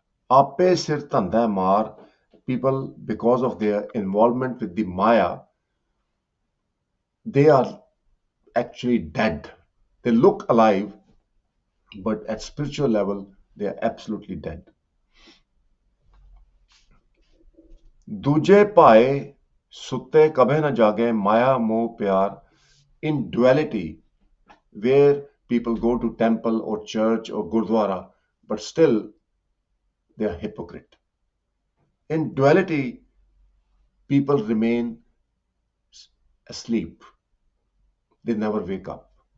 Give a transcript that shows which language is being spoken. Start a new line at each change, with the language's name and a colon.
Punjabi: Ape sir dhanda maar,
English: people, because of their involvement with the Maya, they are actually dead. They look alive, but at spiritual level, they are absolutely dead.
Punjabi: दूजे पाए सुते कभे न जागे maya moh pyar.
English: In duality, where people go to temple or church or gurdwara, but still they are hypocrite. In duality, people remain asleep. They never wake up.